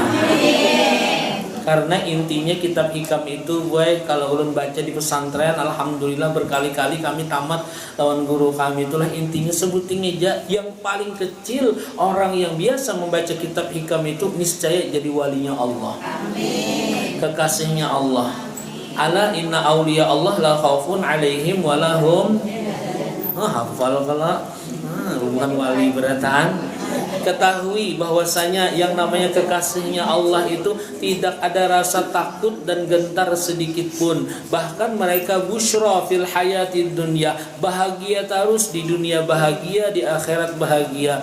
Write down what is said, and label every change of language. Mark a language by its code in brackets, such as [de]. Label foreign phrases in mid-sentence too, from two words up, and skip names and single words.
[bjn] Karena intinya kitab hikam itu kalau ulun baca di pesantren, alhamdulillah berkali-kali kami tamat lawan guru kami itulah intinya sebutin aja yang paling kecil orang yang biasa membaca kitab hikam itu niscaya jadi walinya Allah. Amin. Kekasihnya Allah. [ar] ألا إن أولياء الله لا خوف عليهم ولهم [bjn] hafal kalau hubungan wali berataan. [id] Ketahui bahwasanya yang namanya kekasihnya Allah itu tidak ada rasa takut dan gentar sedikit pun. Bahkan mereka [ar] بشرى في الحياة الدنيا, [id] bahagia terus di dunia, bahagia di akhirat, bahagia.